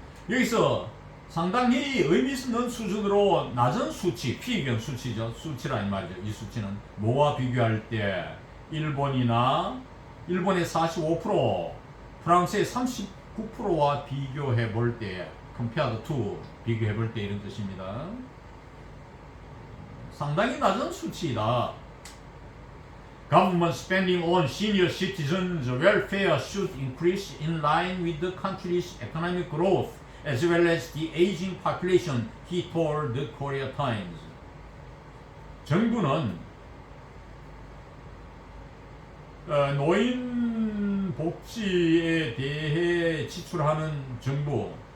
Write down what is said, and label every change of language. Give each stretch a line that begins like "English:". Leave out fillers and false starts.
Korean: 여기서 상당히 의미 있는 수준으로 낮은 수치, 피의견 수치죠. 수치라 이 말이죠. 이 수치는 뭐와 비교할 때 일본의 45%, 프랑스의 39%와 비교해 볼 때,
English: compared to,
Korean: 비교해 볼 때 이런 뜻입니다. 상당히 낮은 수치이다.
English: Government spending on senior citizens' welfare should increase in line with the country's economic growth as well as the aging population, he told the Korea Times.
Korean: 정부는 노인 복지에 대해 지출하는 정부는